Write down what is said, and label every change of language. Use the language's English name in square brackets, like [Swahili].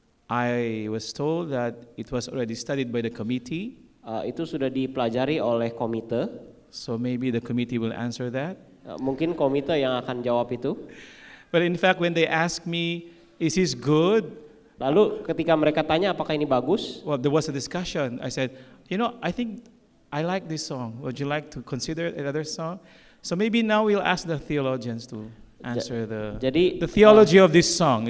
[English] I was told that it was already studied by the committee. [Indonesian] Itu sudah dipelajari oleh komite. [English] So maybe the committee will answer that. [Indonesian] Mungkin komite yang akan jawab itu. [English] But in fact, when they ask me, is this good? [Indonesian] Lalu ketika mereka tanya apakah ini bagus, [English] Well, there was a discussion. I said, I think I like this song. Would you like to consider another song? So maybe now we'll ask the theologians to answer the theology of this song.